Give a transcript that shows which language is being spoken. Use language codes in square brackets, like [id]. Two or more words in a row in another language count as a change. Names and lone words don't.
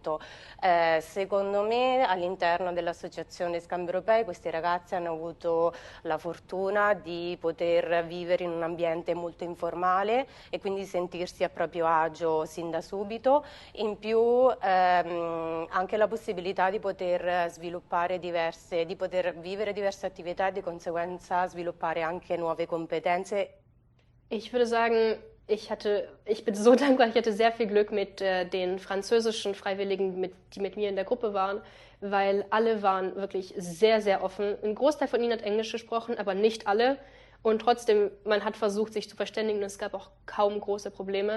[it] Secondo me all'interno dell'associazione Scambi Europei questi ragazzi hanno avuto la fortuna di poter vivere in un ambiente molto informale e quindi sentirsi a proprio agio sin da subito, in più anche la possibilità di poter sviluppare di poter vivere diverse attività e di conseguenza sviluppare anche nuove competenze. [de] Ich würde sagen, ich bin so dankbar, ich hatte sehr viel Glück mit den französischen Freiwilligen, die mit mir in der Gruppe waren, weil alle waren wirklich sehr, sehr offen. Ein Großteil von ihnen hat Englisch gesprochen, aber nicht alle. Und trotzdem, man hat versucht, sich zu verständigen und es gab auch kaum große Probleme.